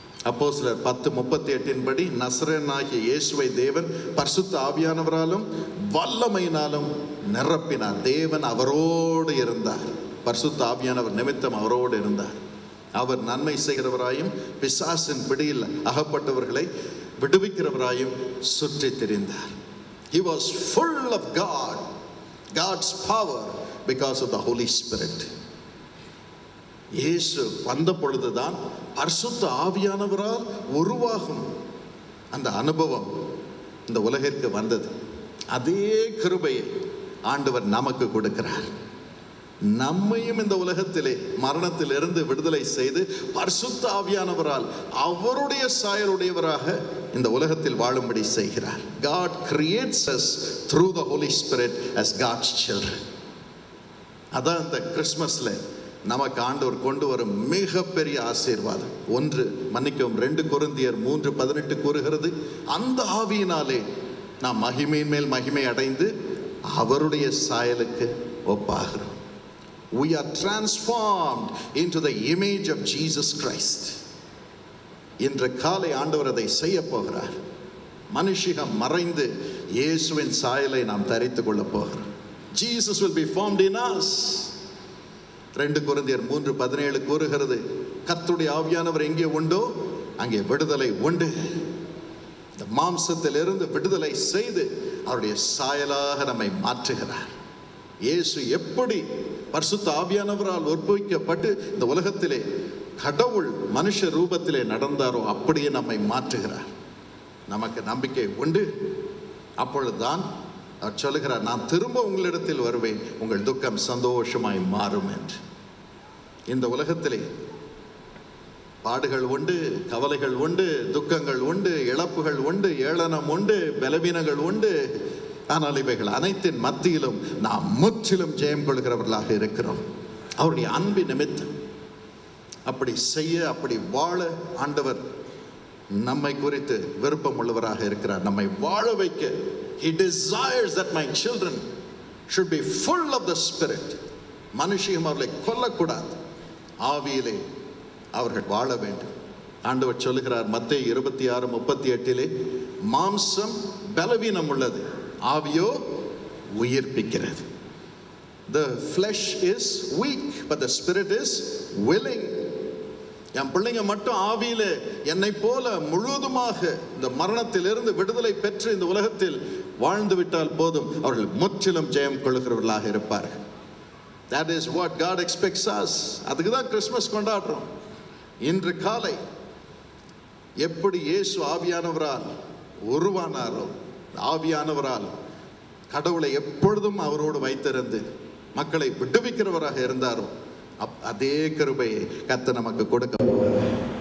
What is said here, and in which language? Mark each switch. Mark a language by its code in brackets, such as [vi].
[ta] அப்போஸ்தலர் 10:38 படி, நசரேயனாகிய இயேசுவை தேவன் பரிசுத்த ஆவியானவராலும் வல்லமையினாலும் நிரப்பினார். தேவன் அவரோடு இருந்தார். பரிசுத்த ஆவியானவர் நிமித்தம் அவரோடு இருந்தார். அவர் நன்மை செய்கிறவராயும் பிசாசின் பிடியில் அகப்பட்டவர்களை விடுவிக்கிறவராயும் சுற்றி திரிந்தார். [en] He was full of God, God's power because of the Holy Spirit. [ta] இயேசு வந்த பொழுதுதான் பரிசுத்த ஆவியானவரால் உருவாகும் அந்த அனுபவம் இந்த உலகிற்கு வந்தது. அதே கிருபையை ஆண்டவர் நமக்கு கொடுக்கிறார். நம்மையும் இந்த உலகத்திலே மரணத்திலிருந்து விடுதலை செய்து பரிசுத்த ஆவியானவரால் அவருடைய சாயலுடையவராக இந்த உலகத்தில் வாழும்படி செய்கிறார். [en] God creates us through the Holy Spirit as God's children. [ta] அதான் இந்த கிறிஸ்மஸ்ல நமக்கு ஆண்டவர் கொண்டு வரும் மிகப்பெரிய ஆசீர்வாதம். ஒன்று, மன்னிக்கவும், 2 கொரிந்தியர் 3:18 கூறுகிறது, அந்த ஆவியினாலே நாம் மகிமையின் மேல் மகிமை அடைந்து அவருடைய சாயலுக்கு ஒப்பாகிறோம். [en] We are transformed into the image of Jesus Christ. [ta] இன்று காலை ஆண்டவர் அதை செய்ய போகிறார். மனுஷிகம் மறைந்து இயேசுவின் சாயலை நாம் தரித்துக் கொள்ள போகிறோம். [en] Jesus will be formed in us. [ta] 2 கொரிந்தியர் 3:17 கூறுகிறது, கர்த்தருடைய ஆவியானவர் எங்கே உண்டோ அங்கே விடுதலை உண்டு. இந்த மாம்சத்திலிருந்து விடுதலை செய்து அவருடைய சாயலாக நம்மை மாற்றுகிறார். இயேசு எப்படி பரிசுத்த ஆவியானவரால் உற்பவிக்கப்பட்டு இந்த உலகத்திலே கடவுள் மனுஷ ரூபத்திலே நடந்தாரோ அப்படியே நம்மை மாற்றுகிறார். நமக்கு நம்பிக்கை உண்டு. அப்பொழுதுதான் அவர் சொல்லுகிறார், நான் திரும்ப உங்களிடத்தில் வருவேன், உங்கள் துக்கம் சந்தோஷமாய் மாறும் என்று. இந்த உலகத்திலே பாடுகள் உண்டு, கவலைகள் உண்டு, துக்கங்கள் உண்டு, இழப்புகள் உண்டு, ஏளனம் உண்டு, பலவீனங்கள் உண்டு. ஆனால் இவைகள் அனைத்தின் மத்தியிலும் நாம் முற்றிலும் ஜெயம் கொள்கிறவர்களாக இருக்கிறோம். அவருடைய அன்பின் நிமித்தம் அப்படி செய்ய, அப்படி வாழ ஆண்டவர் நம்மை குறித்து விருப்பம் உள்ளவராக இருக்கிறார். நம்மை வாழ வைக்க [en] He desires that my children should be full of the Spirit. [ta] மனுஷியம் அவர்களை கொல்லக்கூடாது, ஆவியிலே அவர்கள் வாழ வேண்டும். ஆண்டவர் சொல்லுகிறார் மத்தேயு 26:38, மாம்சம் பலவீனம் உள்ளது, ஆவியோ உயிர்ப்பிக்கிறது. [en] The flesh is weak, but the spirit is willing. [ta] என் பிள்ளைங்க மட்டும் ஆவியிலே என்னை போல முழுவதுமாக இந்த மரணத்திலிருந்து விடுதலை பெற்று இந்த உலகத்தில் வாழ்ந்து விட்டால் போதும், அவர்கள் முற்றிலும் ஜெயம் கொள்கிறவர்களாக இருப்பார்கள். [en] That is what God expects us. [ta] அதுக்கு தான் கிறிஸ்மஸ் கொண்டாடுறோம். இன்று காலை எப்படி இயேசு ஆவியானவரால் உருவானாரோ, ஆவியானவரால் கடவுளை எப்பொழுதும் அவரோடு வைத்திருந்து மக்களை விடுவிக்கிறவராக இருந்தாரோ, அதே கிருபையை கர்த்தர் நமக்கு கொடுக்க போகிறார்.